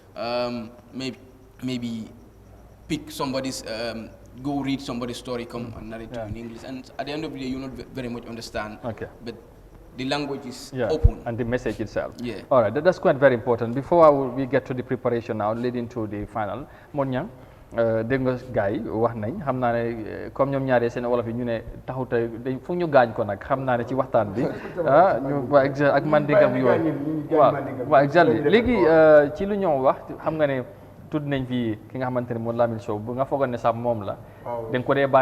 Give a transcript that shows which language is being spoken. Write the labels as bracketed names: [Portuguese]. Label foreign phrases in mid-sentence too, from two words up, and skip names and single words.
[English] Maybe pick somebody's, go read somebody's story, come and narrate to you in English. And at the end of the day, you not very much understand. Okay. But the language is open. And the message itself. Yeah. All right, that's quite very important. Before we get to the preparation now, leading to the final, [Wolof] Monyang, dégg nga gars yi wax nañ xam naa ne comme ñoom ñaaree seen wolof yi ñu ne taxut dañ foog ñu gaañ ko nag xam naa ne ci waxtaan bi ñu waa ak man diggam yooyu waaw exactly léegi ci lu ñoo wax xam nga ne tudd nañ fi ki nga xamante ne moom Lamin Sow bu nga foogoon ne sax moom la dañ ko dee bàyyi